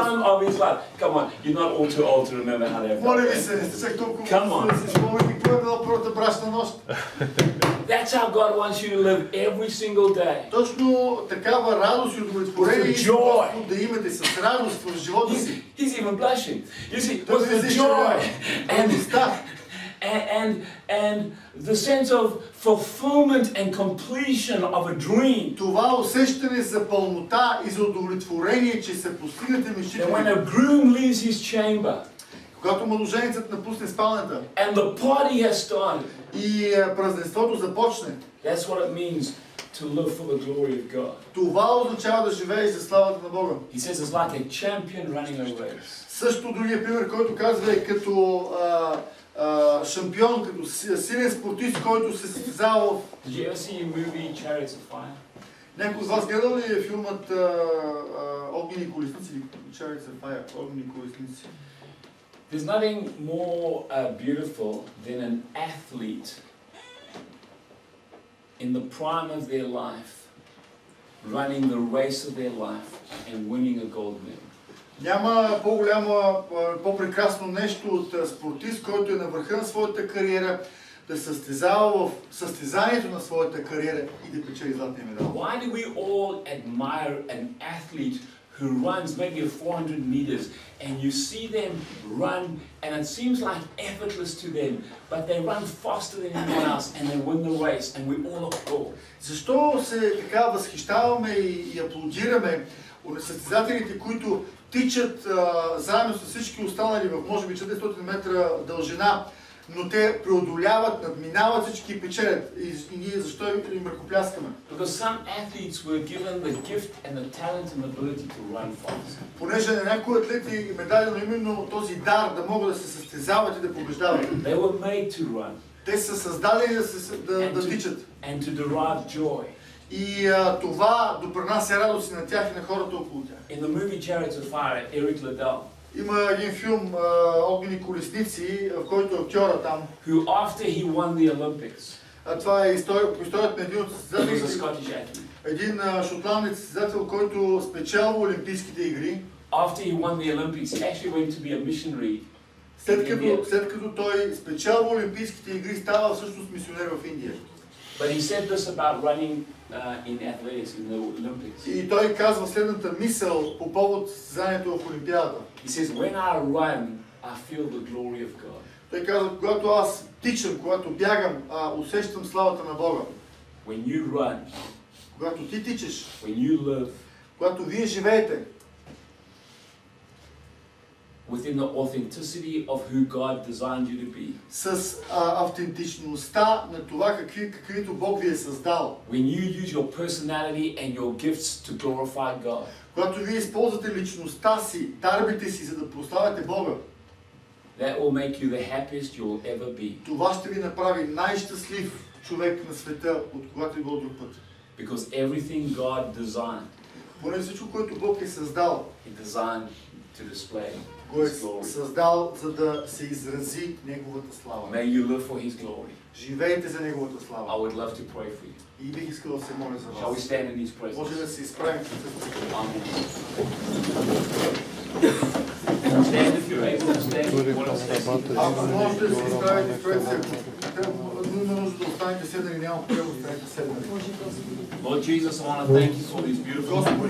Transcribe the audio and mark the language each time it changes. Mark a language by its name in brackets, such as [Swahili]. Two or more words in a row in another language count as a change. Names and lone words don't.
[English] time of his life. Come on, you're not all too old to remember how they [Bulgarian] Моля ви [English] felt. [Bulgarian] се, не сте чак толкова [English] Come on. [Bulgarian] да си спомните какво е била първата брачна нощ. [English] That's how God wants you to live every single day. [Bulgarian] Точно такава радост и удовлетворение [English] With [Bulgarian] иска [English] joy. [Bulgarian] Господ да имате с радост в живота си. [English] He's even blushing. You see, [Bulgarian] Той [English] with the [Bulgarian] се [English] joy and, [Bulgarian] радостта [English] and the sense of fulfillment and completion of a dream. [Bulgarian] това усещане за пълнота и за удовлетворение, че са постигнати мечтите [English] That when [Bulgarian] ви. [English] a groom leaves his chamber [Bulgarian] Когато младоженецът напусне спалнята [English] and the party has started, [Bulgarian] и празненството започне, [English] that's what it means to live for the glory of God. [Bulgarian] това означава да живееш за славата на Бога. [English] He says it's like a champion running a race. [Bulgarian] Също другия пример, който казва е като шампион, като силен спортист, който се състезава. [English] Did you ever see a movie, Chariots of Fire? [Bulgarian] Някой от вас гледал ли е филмът Огнени колесници или Chariots of Fire, Огнени колесници? [English] There's nothing more beautiful than an athlete in the prime of their life running the race of their life and winning a gold medal. [Bulgarian] Няма по-прекрасно нещо от спортист, който е на върха на своята кариера, да състезава в състезанието на своята кариера и да печели златния медал. [English] Why do we all admire an athlete who runs maybe a 400 meters and you see them run and it seems like effortless to them, but they run faster than anyone else and they win the race and we all applaud? [Bulgarian] Защо се така възхищаваме и аплодираме от състезателите, които тичат заедно с всички останали в може би 400 метра дължина, но те преодоляват, надминават всички и печелят. И ние защо им ръкопляскаме? [English] Because some athletes were given the gift and the talent and the ability to run fast. [Bulgarian] Понеже на някои атлети им е дадено именно този дар да могат да се състезават и да побеждават. [English] They were made to run [Bulgarian] Те са създадени да тичат. [English] and to derive joy. [Bulgarian] И това допринася радост и на тях и на хората около тях. [English] In the movie Chariots of Fire, Eric Liddell, [Bulgarian] Има един филм Огнени колесници, в който актьора там. [English] who after he won the Olympics, [Bulgarian] Това е историята на един от [English] he was a [Bulgarian] състезателите. [English] Scottish athlete. [Bulgarian] Един шотландец състезател, който спечелва Олимпийските игри. [English] After he won the Olympics, he actually went to be a missionary. [Bulgarian] След като той спечелва Олимпийските игри, става всъщност мисионер в Индия. [English] But he said this about running in athletics in the Olympics. [Bulgarian] И той казва следната мисъл по повод състезанието в Олимпиадата. [English] He says, when I run, I feel the glory of God. [Bulgarian] Той казва, когато аз тичам, когато бягам, усещам славата на Бога. [English] When you run, [Bulgarian] Когато ти тичаш, [English] when you live [Bulgarian] когато вие живеете [English] within the authenticity of who God designed you to be, [Bulgarian] с автентичността на това каквито Бог ви е създал. [English] when you use your personality and your gifts to glorify God, [Bulgarian] Когато вие използвате личността си, дарбите си, за да прославяте Бога, [English] that will make you the happiest you'll ever be. [Bulgarian] това ще ви направи най-щастлив човек на света, от когато и било друг път. [English] Because everything God designed, [Bulgarian] Поне всичко, което Бог е създал, [English] He designed to display [Bulgarian] го е [English] His glory. [Bulgarian] създал, за да се изрази Неговата слава. [English] May you live for His glory. [Bulgarian] Живейте за Неговата [English] I [Bulgarian] слава. [English] would love to pray for you. [Bulgarian] И бих искал да се моля за [English] Shall we [Bulgarian] вас. [English] stand in His [Bulgarian] Може [English] presence? [Bulgarian] да се изправим с [English] Amen. Stand if you're able to stand. If you want to stand. [Bulgarian] Ако можете да се изправите пред се, има нужда да останете седнали, няма проблем, останете седнали. [English] Lord Jesus, I want to thank you for these beautiful [Bulgarian] Господи